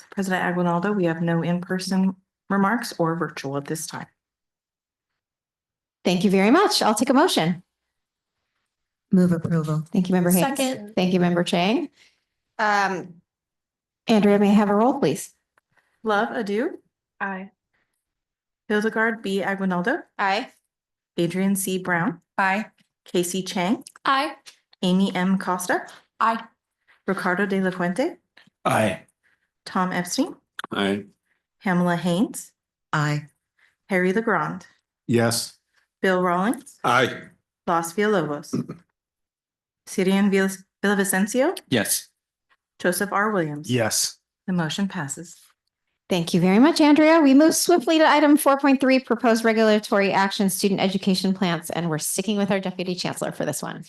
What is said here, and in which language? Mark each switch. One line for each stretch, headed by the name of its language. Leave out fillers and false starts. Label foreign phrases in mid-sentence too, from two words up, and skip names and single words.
English: President Aguinaldo, we have no in-person remarks or virtual at this time. Thank you very much. I'll take a motion. Move approval. Thank you, Member Hayes. Second. Thank you, Member Chang. Andrea, may I have a roll, please? Love Adu, Aye. Hildegard B. Aguinaldo, Aye. Adrian C. Brown, Aye. Casey Chang, Aye. Amy M. Costa, Aye. Ricardo de la Fuente, Aye. Tom Epstein, Aye. Pamela Haynes, Aye. Harry LeGrand, Yes. Bill Rawlings, Aye. Los Villalobos, Syrian Villavicencio, Yes. Joseph R. Williams. Yes. The motion passes. Thank you very much, Andrea. We move swiftly to item 4.3, Proposed Regulatory Action Student Education Plans, and we're sticking with our Deputy Chancellor for this one.